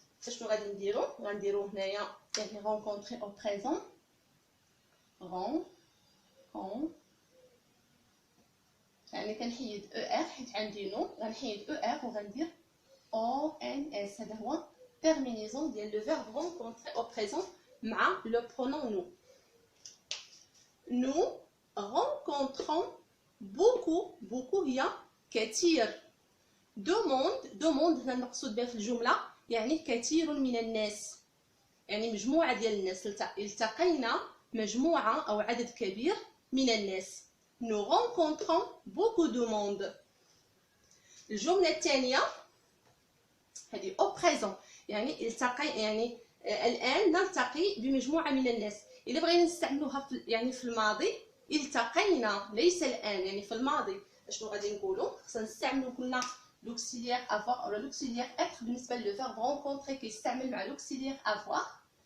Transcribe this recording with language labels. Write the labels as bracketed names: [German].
[Arabic] شنو غادي نديرو؟ غنديرو هنايا يعني [French] rencontrer au présent [Arabic] يعني كنحيد ار حيت عندي نو، غنحيد ار وغندير او ان اس. هذا هو terminaison ديال لو فيرب [French] rencontrer au présent [Arabic] مع لو pronom nous. [French] Nous rencontrons beaucoup [Arabic] هي كثير. دوموند هنا المقصود بها في الجمله يعني كثير من الناس، يعني مجموعه ديال الناس. التقينا مجموعه او عدد كبير من الناس. [French] Nous rencontrons beaucoup de monde. [Arabic] الجمله الثانيه هذه [French] au présent [Arabic] يعني التقي، يعني الان نلتقي بمجموعه من الناس. الا بغينا نستعملوها يعني في الماضي التقينا، ليس الان، يعني في الماضي شنو غادي نقولوا؟ خصنا نستعملوا قلنا [French] l'auxiliaire avoir [Arabic] ولا l'auxiliaire être بالنسبه لو [French] verbe rencontrer [Arabic] كيستعمل مع l'auxiliaire avoir.